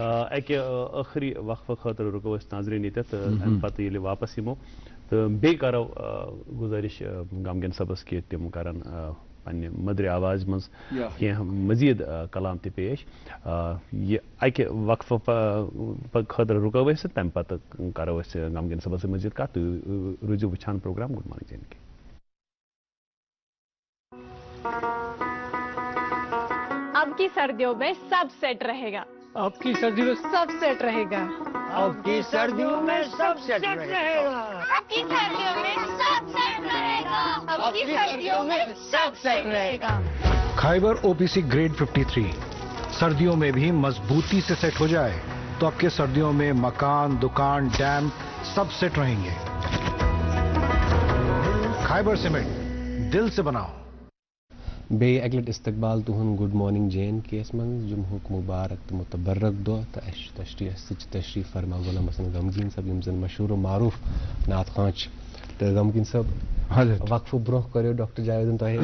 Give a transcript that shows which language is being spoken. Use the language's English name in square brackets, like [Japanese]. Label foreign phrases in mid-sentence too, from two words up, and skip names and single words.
[Kashmiri] اکہِ ٲخری وقفہٕ خٲطرٕ رُکو أسۍ ناظریٖن ییٚتٮ۪تھ تہٕ امہِ پتہٕ ییٚلہِ واپس یِمو تہٕ بیٚیہِ کرو گُزٲرِش غمگیٖن صٲبس کہِ تِم کرن پننہِ مٔدرِ آوازِ منٛز کینٛہہ مزیٖد کلام تہِ پیش یہِ اکہِ وقفہٕ خٲطرٕ رُکو أسۍ تمہِ پتہٕ کرو أسۍ غمگیٖن صٲبس سۭتۍ مزیٖد کتھ تُہۍ روٗزِو وٕچھان پروگرام گُڈ مارنِنٛگ جے اینڈ کے [Urdu] اب کی سردیوں میں سب سیٹ رہے گا اب کی سردیوں میں سب سیٹ رہے گا اب کی سردیوں میں سب سیٹ رہے گا اب کی سردیوں میں سب سیٹ رہے گا اب کی سردیوں میں سب سیٹ رہے گا خیبر OPC گریڈ 53 سردیوں میں بھی مضبوطی سے سیٹ ہو جائے تو اب کے سردیوں میں مکان دکان ڈیم سب سیٹ رہیں گے خیبر سیمنٹ دل سے بناؤ [Kashmiri] بیٚیہِ اَکہِ لَٹہِ استقبال تُہُنٛد گُڈ مارنِنٛگ جے اینڈ کے یس منٛز جمعہُک مُبارک تہٕ مُتبرک دۄہ تہٕ اَسہِ چھُ تشریٖف فرما غلام حسن غمگیٖن صٲب یِم زن مشہوٗر و معروٗف نعت خواں چھِ تہٕ غمگیٖن صٲب وقفہٕ برونٛہہ کٔرِو ڈاکٹر جاویدن تۄہہِ